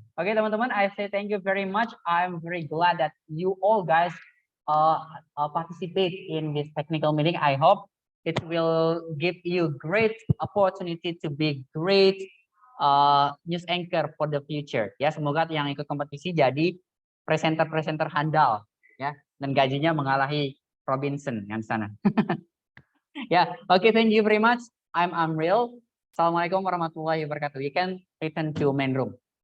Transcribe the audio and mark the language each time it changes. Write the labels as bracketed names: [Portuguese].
[Indonesian] Oke teman-teman, [English] I say thank you very much. I'm very glad that you all guys participate in this technical meeting. I hope it will give you great opportunity to be great news anchor for the future. [Indonesian] Ya, semoga yang ikut kompetisi jadi presenter-presenter handal ya, dan gajinya mengalahi Robinson yang sana. [English] Ya, oke, thank you very much. I'm Amril. [Arabic] Assalamualaikum warahmatullahi wabarakatuh. [English] You can return to main room.